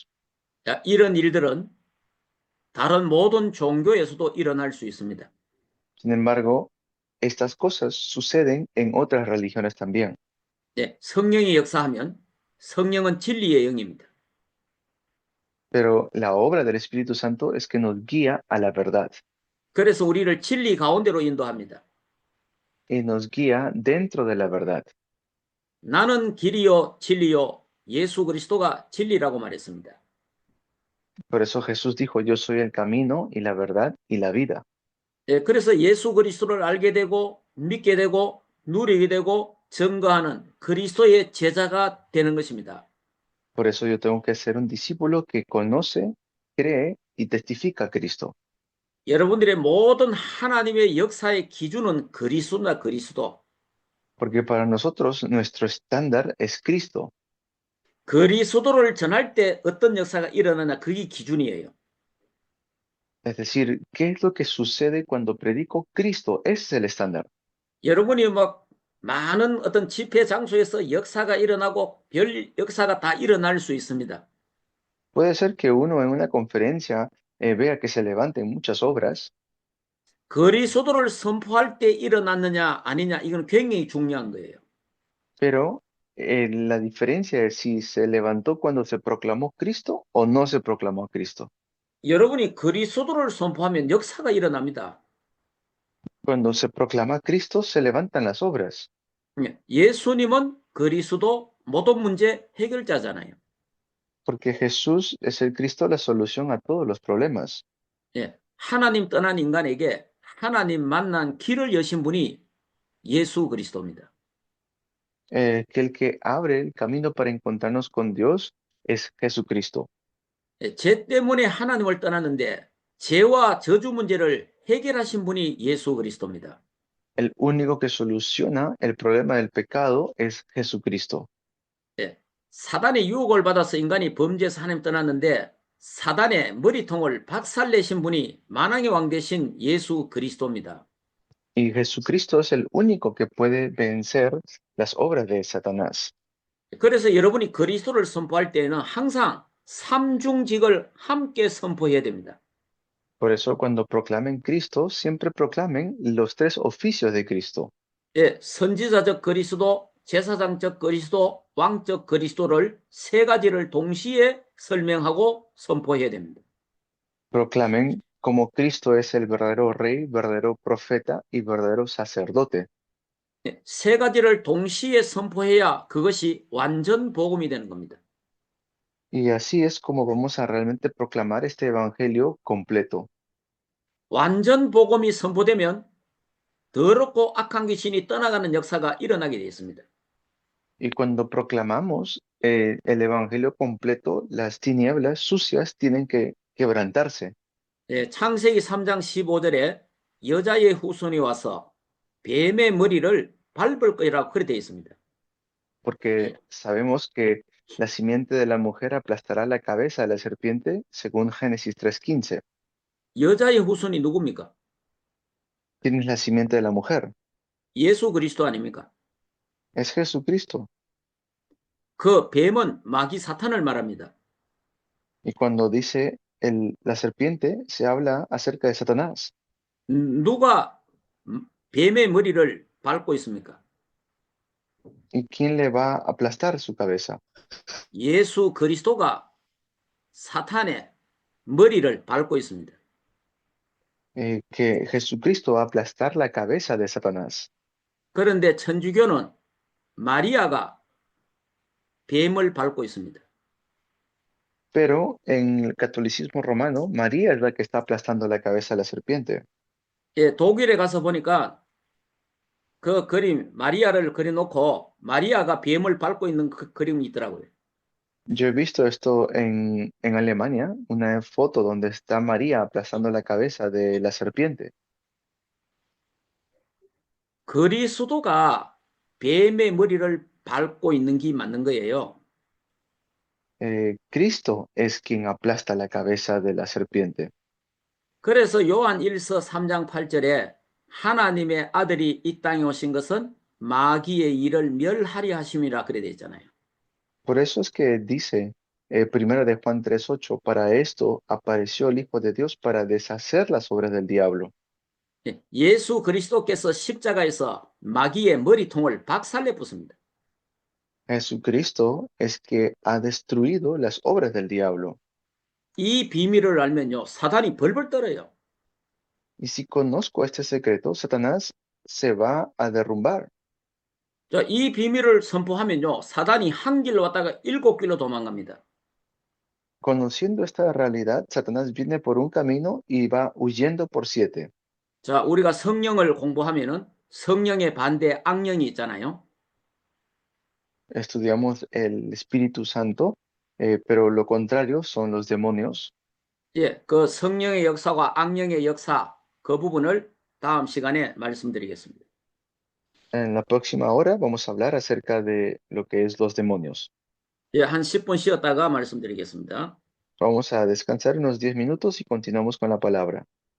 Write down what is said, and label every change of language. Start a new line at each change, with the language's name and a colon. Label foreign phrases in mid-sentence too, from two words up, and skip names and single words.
Korean: 자, 이런 일들은 다른 모든 종교에서도 일어날 수 있습니다.
Spanish: Sin embargo, estas cosas suceden en otras religiones también.
Korean: 네, 성령이 역사하면 성령은 진리의 영입니다.
Spanish: Pero la obra del Espíritu Santo es que nos guía a la verdad
Korean: 그래서 우리를 진리 가운데로 인도합니다.
Spanish: y nos guía dentro de la verdad.
Korean: 나는 길이요 진리요 예수 그리스도가 진리라고 말했습니다.
Spanish: Por eso Jesús dijo, yo soy el camino y la verdad y la vida.
Korean: 예, 그래서 예수 그리스도를 알게 되고 믿게 되고 누리게 되고 증거하는 그리스도의 제자가 되는 것입니다.
Spanish: Por eso yo tengo que ser un discípulo que conoce, cree y testifica a Cristo.
Korean: 여러분들의 모든 하나님의 역사의 기준은 그리스도나 그리스도.
Spanish: Porque para nosotros nuestro estándar es Cristo.
Korean: 그리스도를 전할 때 어떤 역사가 일어나냐 그게 기준이에요.
Spanish: Es decir, ¿qué es lo que sucede cuando predico Cristo? Ese es el estándar.
Korean: 여러분이 막 많은 어떤 집회 장소에서 역사가 일어나고 별 역사가 다 일어날 수 있습니다.
Spanish: Puede ser que uno en una conferencia vea que se levanten muchas obras,
Korean: 그리스도를 선포할 때 일어났느냐 아니냐 이건 굉장히 중요한 거예요.
Spanish: pero la diferencia es si se levantó cuando se proclamó Cristo o no se proclamó a Cristo.
Korean: 여러분이 그리스도를 선포하면 역사가 일어납니다.
Spanish: Cuando se proclama a Cristo, se levantan las obras,
Korean: 예수님은 그리스도 모든 문제 해결자잖아요.
Spanish: porque Jesús es el Cristo la solución a todos los problemas.
Korean: 예, 하나님 떠난 인간에게 하나님 만난 길을 여신 분이 예수 그리스도입니다.
Spanish: Que el que abre el camino para encontrarnos con Dios es Jesucristo.
Korean: 예, 죄 때문에 하나님을 떠났는데 죄와 저주 문제를 해결하신 분이 예수 그리스도입니다.
Spanish: El único que soluciona el problema del pecado es Jesucristo.
Korean: 예, 사단의 유혹을 받아서 인간이 범죄해서 하나님 떠났는데 사단의 머리통을 박살내신 분이 만왕의 왕 되신 예수 그리스도입니다.
Spanish: Y Jesucristo es el único que puede vencer las obras de Satanás.
Korean: 그래서 여러분이 그리스도를 선포할 때에는 항상 삼중직을 함께 선포해야 됩니다.
Spanish: Por eso cuando proclamen Cristo, siempre proclamen los tres oficios de Cristo.
Korean: 예, 선지자적 그리스도, 제사장적 그리스도, 왕적 그리스도를 세 가지를 동시에 설명하고 선포해야 됩니다.
Spanish: Proclamen como Cristo es el verdadero rey, verdadero profeta y verdadero sacerdote.
Korean: 예, 세 가지를 동시에 선포해야 그것이 완전 복음이 되는 겁니다.
Spanish: Y así es como vamos a realmente proclamar este evangelio completo.
Korean: 완전 복음이 선포되면 더럽고 악한 귀신이 떠나가는 역사가 일어나게 되어 있습니다.
Spanish: Y cuando proclamamos el evangelio completo, las tinieblas sucias tienen que quebrantarse,
Korean: 예, 창세기 3장 15절에 여자의 후손이 와서 뱀의 머리를 밟을 거라고 그렇게 되어 있습니다.
Spanish: porque sabemos que la simiente de la mujer aplastará la cabeza de la serpiente, según Génesis 3:15.
Korean: 여자의 후손이 누굽니까?
Spanish: ¿Quién es la simiente de la mujer?
Korean: 예수 그리스도 아닙니까?
Spanish: Es Jesucristo.
Korean: 그 뱀은 마귀 사탄을 말합니다.
Spanish: Y cuando dice la serpiente, se habla acerca de Satanás.
Korean: 누가 뱀의 머리를 밟고 있습니까?
Spanish: ¿Y quién le va a aplastar su cabeza?
Korean: 예수 그리스도가 사탄의 머리를 밟고 있습니다.
Spanish: Que Jesucristo va a aplastar la cabeza de Satanás.
Korean: 그런데 천주교는 마리아가 뱀을 밟고 있습니다.
Spanish: Pero en el catolicismo romano, María es la que está aplastando la cabeza de la serpiente.
Korean: 예, 독일에 가서 보니까 그 그림 마리아를 그려놓고 마리아가 뱀을 밟고 있는 그 그림이 있더라고요.
Spanish: Yo he visto esto en Alemania, una foto donde está María aplastando la cabeza de la serpiente.
Korean: 그리스도가 뱀의 머리를 밟고 있는 게 맞는 거예요.
Spanish: Cristo es quien aplasta la cabeza de la serpiente.
Korean: 그래서 요한 1서 3장 8절에 하나님의 아들이 이 땅에 오신 것은 마귀의 일을 멸하려 하심이라 그래 돼 있잖아요.
Spanish: Por eso es que dice, primero de Juan 3:8, para esto apareció el Hijo de Dios para deshacer las obras del diablo.
Korean: 예, 예수 그리스도께서 십자가에서 마귀의 머리통을 박살내 부숩니다.
Spanish: Jesucristo es que ha destruido las obras del diablo.
Korean: 이 비밀을 알면요, 사단이 벌벌 떨어요.
Spanish: Y si conozco este secreto, Satanás se va a derrumbar.
Korean: 자, 이 비밀을 선포하면요, 사단이 한 길로 왔다가 7길로 도망갑니다.
Spanish: Conociendo esta realidad, Satanás viene por un camino y va huyendo por 7.
Korean: 자, 우리가 성령을 공부하면은 성령의 반대 악령이 있잖아요.
Spanish: Estudiamos el Espíritu Santo, pero lo contrario son los demonios.
Korean: 예, 그 성령의 역사와 악령의 역사 그 부분을 다음 시간에 말씀드리겠습니다.
Spanish: En la próxima hora vamos a hablar acerca de lo que es los demonios.
Korean: 예, 한 10분 쉬었다가 말씀드리겠습니다.
Spanish: Vamos a descansar unos 10 minutos y continuamos con la palabra.